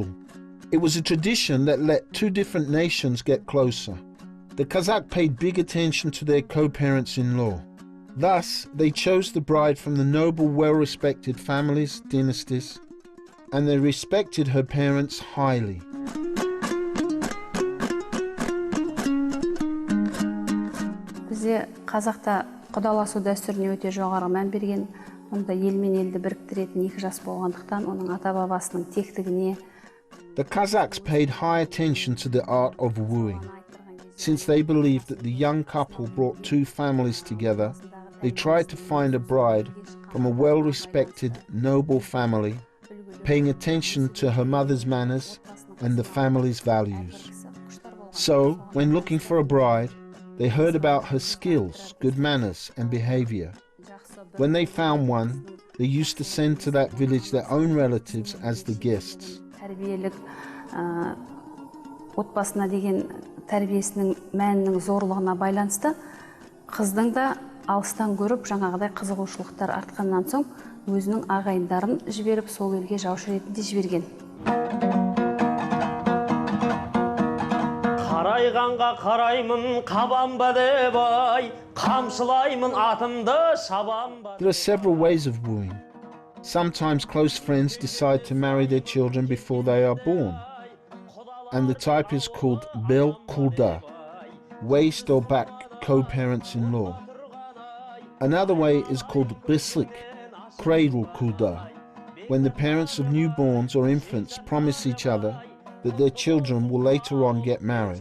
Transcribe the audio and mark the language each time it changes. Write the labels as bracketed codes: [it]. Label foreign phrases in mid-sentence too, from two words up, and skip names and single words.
[en] It was a tradition that let two different nations get closer. The Kazakh paid big attention to their co-parents-in-law. Thus, they chose the bride from the noble, well-respected families, dynasties, and they respected her parents highly. [kk] Бізде Қазақта құдаласу дәстүріне өте жоғары мән берген, онда ел мен елді біріктіретін екі жас болғандықтан оның ата-бабасының тектігіне. [en] The Kazakhs paid high attention to the art of wooing. Since they believed that the young couple brought two families together, they tried to find a bride from a well-respected, noble family, paying attention to her mother's manners and the family's values. So, when looking for a bride, they heard about her skills, good manners and behavior. When they found one, they used to send to that village their own relatives as the guests. [kk] Отбасына деген тәрбиесінің мәнінің зорлығына байланысты, қыздың да алыстан көріп, жаңағыдай қызығушылықтар артқаннан соң, өзінің ағайындарын жіберіп, сол елге жаушы ретінде жіберген. Қарайғанға қараймын, қабанба деп ай, қамшылаймын атымды, шабанба. [en] There are several ways of wooing. Sometimes close friends decide to marry their children before they are born. And the type is called [kk] бел құда, [en] waist or back co-parents-in-law. Another way is called bislik, cradle kulda, when the parents of newborns or infants promise each other that their children will later on get married.